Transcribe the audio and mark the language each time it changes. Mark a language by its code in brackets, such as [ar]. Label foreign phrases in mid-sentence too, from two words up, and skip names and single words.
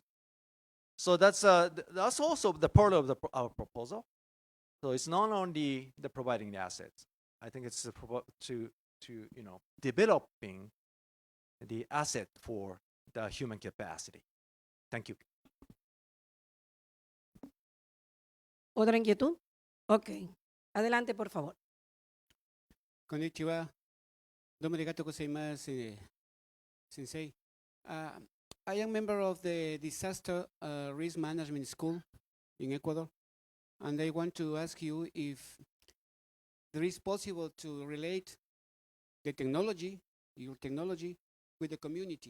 [en] So that's also the part of our proposal. So it's not only the providing the assets. I think it's to developing the asset for the human capacity. Thank you. [es] ¿Otra inquietud? Ok. Adelante, por favor. [ja] こんにちは。どうもありがとうございます、先生. [en] I am member of the Disaster Risk Management School in Ecuador, and I want to ask you if there is possible to relate the technology, your technology, with the community.